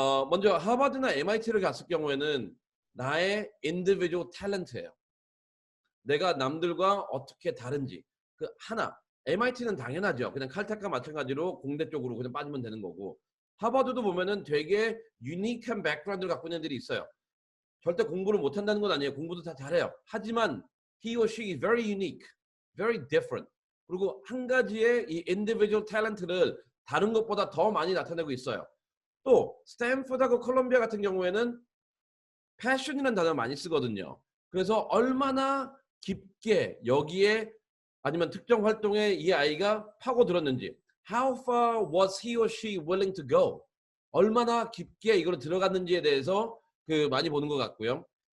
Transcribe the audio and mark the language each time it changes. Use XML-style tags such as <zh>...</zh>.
<ko>먼저 하버드나 MIT를 갔을 경우에는 나의 individual talent예요. 내가 남들과 어떻게 다른지 그 하나. MIT는 당연하죠. 그냥 칼텍과 마찬가지로 공대 쪽으로 그냥 빠지면 되는 거고 하버드도 보면은 되게 유니크한 백그라운드를 갖고 있는 애들이 있어요. 절대 공부를 못한다는 건 아니에요. 공부도 다 잘해요. 하지만</ko> <en>he or she is very unique, very different.</en> <ko>그리고 한 가지의 이 individual talent를 다른 것보다 더 많이 나타내고 있어요. 또 스탠포드하고 콜롬비아 같은 경우에는 passion이라는 단어 많이 쓰거든요. 그래서 얼마나 깊게 여기에 아니면 특정 활동에 이 아이가 파고들었는지</ko> <en>how far was he or she willing to go</en> <ko>얼마나 깊게 이걸 들어갔는지에 대해서 그 많이 보는 것 같고요.</ko>